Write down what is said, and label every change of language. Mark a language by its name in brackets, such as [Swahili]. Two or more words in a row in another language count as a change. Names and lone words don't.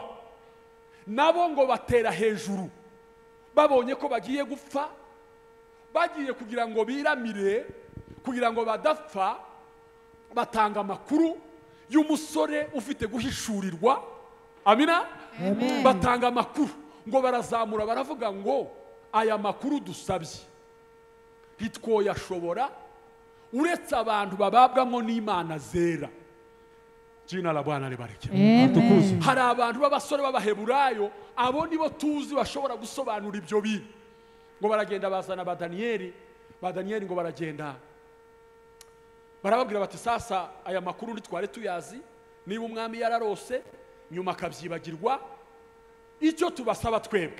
[Kinyarwanda] Nabo ngo batera hejuru, babonye ko bagiye gupfa, bagiye kugira ngo biramire, kugira ngo badapfa, batanga amakuru y'umusore ufite guhishurirwa. Amina. Amen. Batanga amakuru ngo barazamura, baravuga ngo aya makuru dusabye ntitwoyashobora uretse abantu bababwamo n'Imana zera. [Swahili] Jina la Bwana libariki. [Kinyarwanda] Amen. Hari abantu b'abasore b'Abaheburayo, abo nibo tuzi bashobora gusobanura ibyo bintu. Ngo baragenda bazana ba Daniel ngo baragenda barababwira bati sasa aya makuru ntitware tuyazi, niba umwami yararose nyuma akabyibagirwa, icyo tubasaba twebwe.